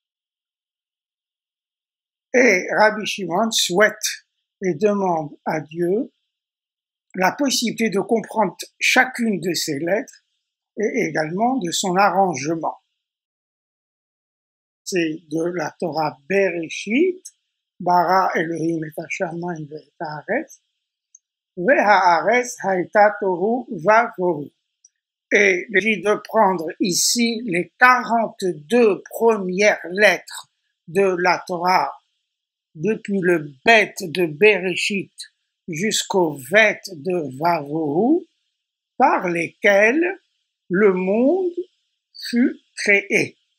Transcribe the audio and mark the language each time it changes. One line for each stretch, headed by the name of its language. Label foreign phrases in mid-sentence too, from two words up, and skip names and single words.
French: et Rabbi Shimon souhaite et demande à Dieu la possibilité de comprendre chacune de ces lettres et également de son arrangement. C'est de la Torah
Hebrew: בראשית ברא אלהים את השמים ואת הארץ והארץ היתה תהו ובהו.
French: Et il dit de prendre ici les 42 premières lettres de la Torah, depuis le Bet de Bereshit jusqu'au Vet de Vavohu, par lesquelles le monde fut créé.